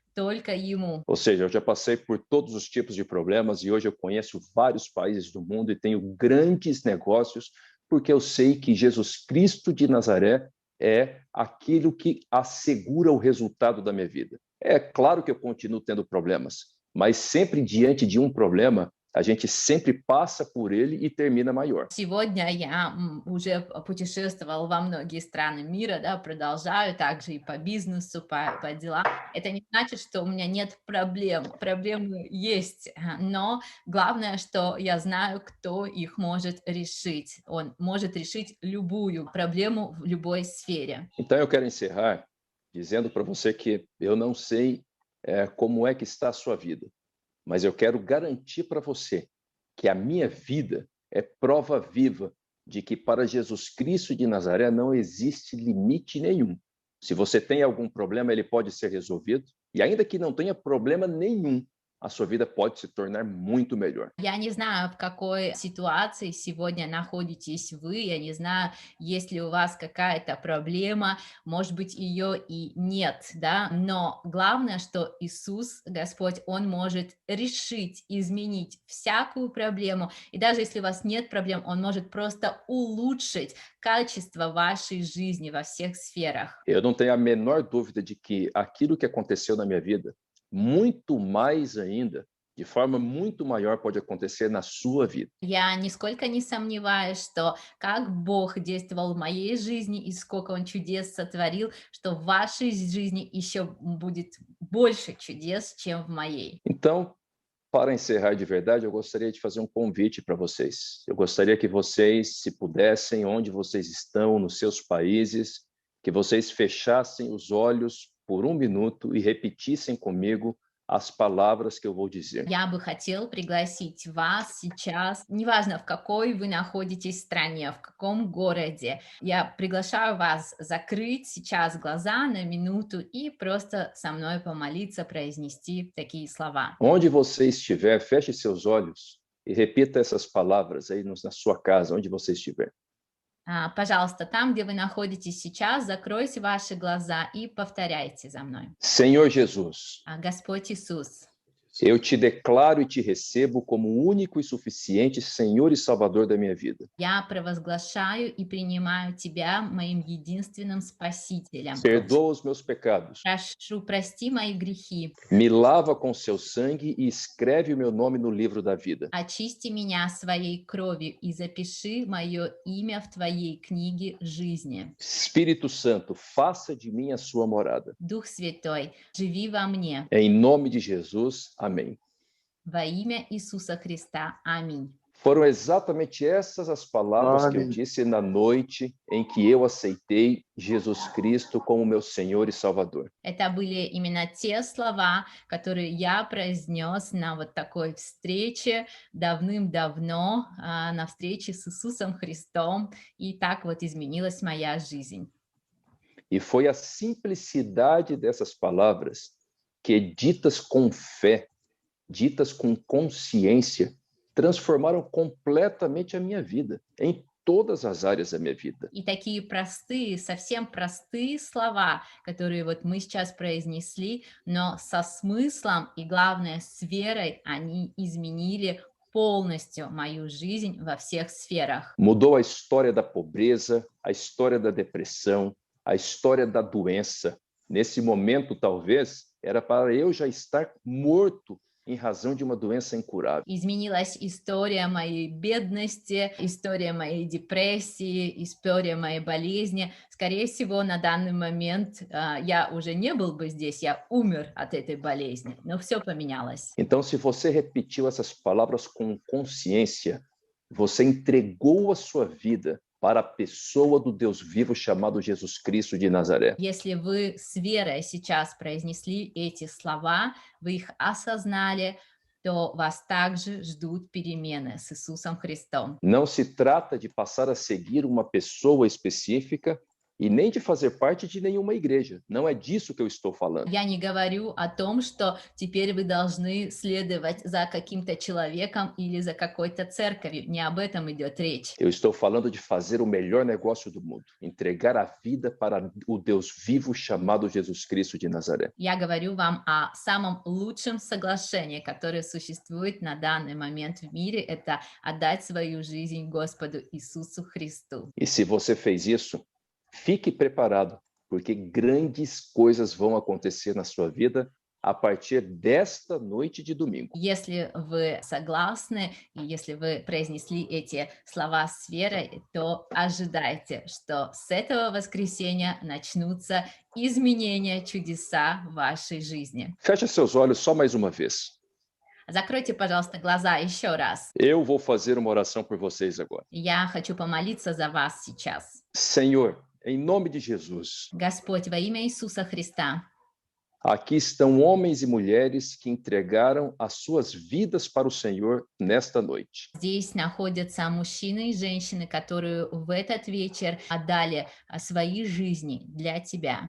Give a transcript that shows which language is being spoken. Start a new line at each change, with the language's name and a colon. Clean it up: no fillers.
Russian: Только Ему.
Portuguese: Ou seja, eu já passei por todos os tipos de problemas e hoje eu conheço vários países do mundo e tenho grandes negócios porque eu sei que Jesus Cristo de Nazaré é aquilo que assegura o resultado da minha vida. É claro que eu continuo tendo problemas, mas sempre diante de um problema, a gente sempre passa por ele e termina maior.
Russian: Сегодня я уже путешествовал во многие страны мира, да, продолжаю также и по бизнесу, по делам. Это не значит, что у меня нет проблем. Проблемы есть, но glавное, что я знаю, кто их может решить. Он может решить любую проблему в любой сфере.
Portuguese: Então eu quero encerrar dizendo para você que eu não sei como é que está a sua vida, mas eu quero garantir para você que a minha vida é prova viva de que para Jesus Cristo de Nazaré não existe limite nenhum. Se você tem algum problema, ele pode ser resolvido, e ainda que não tenha problema nenhum, a sua vida pode se tornar muito melhor.
Russian: Я не знаю, в какой ситуации сегодня находитесь вы, я не знаю, есть ли у вас какая-то проблема, может быть, ее и нет, да, но главное, что Иисус, Господь, Он может решить, изменить всякую проблему, и даже если у вас нет проблем, Он может просто улучшить качество вашей жизни во всех сферах.
Portuguese: Eu não tenho a menor dúvida de que aquilo que aconteceu na minha vida, muito mais ainda, de forma muito maior pode acontecer na sua vida.
Russian: Я нисколько не сомневаюсь, что как Бог действовал в моей жизни и сколько Он чудес сотворил, что в вашей жизни еще будет больше чудес, чем в моей.
Portuguese: Então, para encerrar de verdade, eu gostaria de fazer um convite para vocês. Eu gostaria que vocês, se pudessem, onde vocês estão, nos seus países, que vocês fechassem os olhos por um minuto e repetissem comigo as palavras que eu vou dizer.
Russian: Я бы хотел пригласить вас сейчас, неважно в какой вы находитесь стране, в каком городе, я приглашаю вас закрыть сейчас глаза на минуту и просто со мной помолиться, произнести такие слова.
Portuguese: Onde você estiver, feche seus olhos e repita essas palavras aí na sua casa, onde você estiver.
Russian: Пожалуйста, там, где вы находитесь сейчас, закройте ваши глаза и повторяйте за мной.
Portuguese: Senhor Jesus,
Russian: Господь Иисус,
Portuguese: eu te declaro e te recebo como o único e suficiente Senhor e Salvador da minha vida.
Russian: я провозглашаю и принимаю Тебя моим единственным Спасителем.
Portuguese: Perdoa os meus pecados.
Russian: Прошу, прости мои грехи,
Portuguese: Me lava com seu sangue e escreve o meu nome no livro da vida.
Russian: очисти меня своей кровью и запиши мое имя в Твоей книге жизни.
Portuguese: Espírito Santo, faça de mim a sua morada.
Russian: Дух Святой, живи во мне.
Portuguese: Em nome de Jesus, amém.
Russian: Во имя Иисуса Христа. Аминь.
Portuguese: Foram exatamente essas as palavras que eu disse na noite em que eu aceitei Jesus Cristo como meu Senhor e Salvador.
Russian: Это были именно те слова, которые я произнес на вот такой встрече давным-давно, на встрече с Иисусом Христом, и так вот изменилась моя жизнь.
Portuguese: E foi a simplicidade dessas palavras que, ditas com fé, ditas com consciência, transformaram completamente a minha vida, em todas as áreas da minha vida.
Russian: И такие простые, совсем простые слова, которые вот мы сейчас произнесли, но со смыслом и, главное, с верой, они изменили полностью мою жизнь во всех сферах.
Portuguese: Mudou a história da pobreza, a história da depressão, a história da doença. Nesse momento, talvez, era para eu já estar morto em razão de uma doença incurável.
Russian: Изменилась история моей бедности, история моей депрессии, история моей болезни. Скорее всего, на данный момент я уже не был бы здесь, я умер от этой болезни, но все поменялось.
Portuguese: Então, se você repetiu essas palavras com consciência, você entregou a sua vida para a pessoa do Deus vivo chamado Jesus Cristo de Nazaré.
Russian: Если вы с верой сейчас произнесли эти слова, вы их осознали, то вас также ждут перемены с Иисусом Христом.
Portuguese: Não se trata de passar a seguir uma pessoa específica e nem de fazer parte de nenhuma igreja. Não é disso que eu estou falando.
Russian: Я не говорю о том, что теперь вы должны следовать за каким-то человеком или за какой-то церковью. Не об этом идет речь.
Portuguese: Eu estou falando de fazer o melhor negócio do mundo, entregar a vida para o Deus vivo chamado Jesus Cristo de Nazaré.
Russian: Я говорю вам о самом лучшем соглашении, которое существует на данный момент в мире, это отдать свою жизнь Господу Иисусу Христу.
Portuguese: E se você fez isso, fique preparado, porque grandes coisas vão acontecer na sua vida a partir desta noite de domingo.
Russian: Если вы согласны, и если вы произнесли эти слова с верой, то ожидайте, что с этого воскресенья начнутся изменения, чудеса в вашей жизни.
Portuguese: Feche seus olhos só mais uma vez.
Russian: Закройте, пожалуйста, глаза еще раз.
Portuguese: Eu vou fazer uma oração por vocês agora.
Russian: Я хочу помолиться за вас сейчас.
Portuguese: Senhor, em nome de Jesus,
Russian: Господь, во имя Иисуса Христа,
Portuguese: aqui estão homens e mulheres que entregaram as suas vidas para o Senhor nesta noite.
Russian: здесь находятся мужчины и женщины, которые в этот вечер отдали свои жизни для Тебя.